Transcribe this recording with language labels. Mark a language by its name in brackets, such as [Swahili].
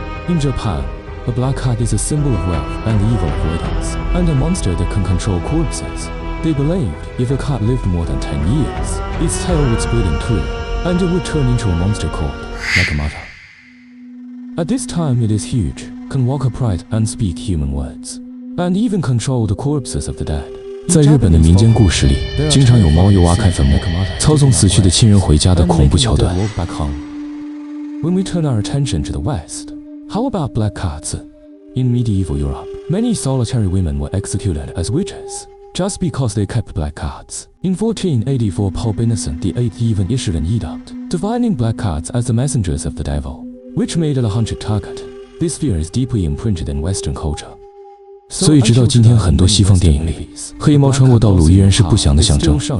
[English] In Japan, a black cat is a symbol of wealth and evil avoidance, and a monster that can control corpses. They believed if a cat lived more than 10 years, its tail would split in two, and it would turn into a monster called enigmatic. At this time it is huge, can walk upright and speak human words, and even control the corpses of the dead. [Chinese] 在日本的民间故事里，经常有猫又挖开坟墓，操纵死去的亲人回家的恐怖桥段。 [English] When we turn our attention to the West, how about black cats? In medieval Europe, many solitary women were executed as witches just because they kept black cats. In 1484, Pope Innocent VIII even issued an edict defining black cats as the messengers of the devil, which made it a hunted target. This fear is deeply imprinted in Western culture. [Chinese] 所以直到今天，很多西方电影里，黑猫穿过道路依然是不祥的象征。